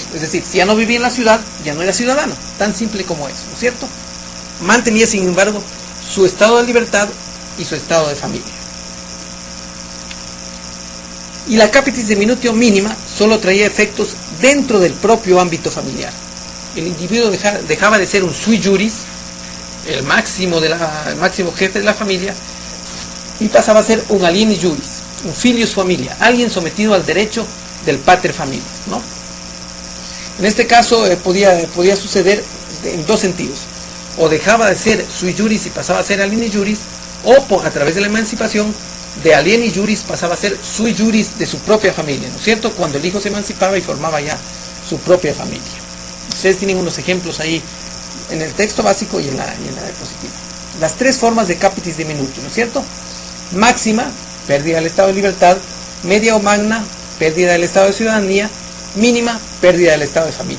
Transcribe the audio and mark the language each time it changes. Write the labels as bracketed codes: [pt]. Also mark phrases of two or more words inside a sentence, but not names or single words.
[es] Es decir, si ya no vivía en la ciudad, ya no era ciudadano. Tan simple como eso, ¿no es cierto? Mantenía, sin embargo, su estado de libertad y su estado de familia. Y la [la] capitis de minutio [es] mínima solo traía efectos dentro del propio ámbito familiar. El individuo dejaba de ser un [la] sui juris, [es] el máximo jefe de la familia, y pasaba a ser un [la] alieni juris, [es] un [la] filius familia, [es] alguien sometido al derecho del [la] pater familias, [es] ¿no? En este caso podía suceder en dos sentidos: o dejaba de ser [la] sui juris [es] y pasaba a ser [la] alieni juris, [es] o a través de la emancipación, de [la] alieni juris [es] pasaba a ser [la] sui juris [es] de su propia familia, ¿no es cierto? Cuando el hijo se emancipaba y formaba ya su propia familia. Ustedes tienen unos ejemplos ahí en el texto básico y en la diapositiva. Las tres formas de [la] capitis de minutio, [es] ¿no es cierto? Máxima, pérdida del estado de libertad; media o magna, pérdida del estado de ciudadanía; mínima, pérdida del estado de familia.